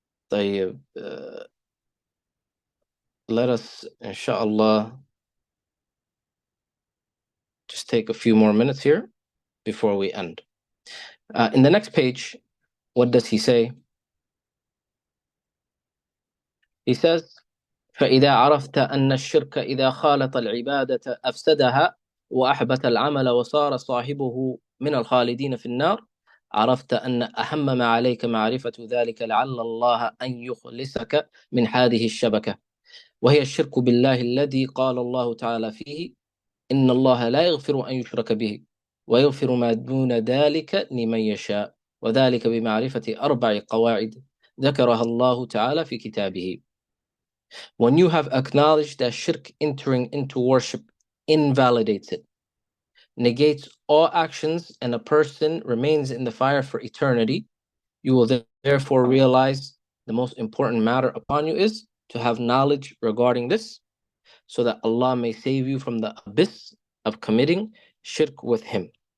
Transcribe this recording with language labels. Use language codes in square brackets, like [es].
[en] طيب, let us, inshallah, just take a few more minutes here before we end. In the next page, what does he say? He says, [ar] فإذا عرفت أن الشرك إذا خالط العبادة أفسدها وأحبط العمل وصار صاحبه من الخالدين في النار عرفت أن أهم ما عليك معرفة ذلك لعل الله أن يخلصك من هذه الشبكة وهي الشرك بالله الذي قال الله تعالى فيه إن الله لا يغفر أن يشرك به ويغفر ما دون ذلك لمن يشاء وذلك بمعرفة 4 قواعد ذكرها الله تعالى في كتابه. [en] When you have acknowledged that shirk entering into worship invalidates it, negates all actions, and a person remains in the fire for eternity, you will therefore realize the most important matter upon you is to have knowledge regarding this, so that Allah may save you from the abyss of committing shirk with Him.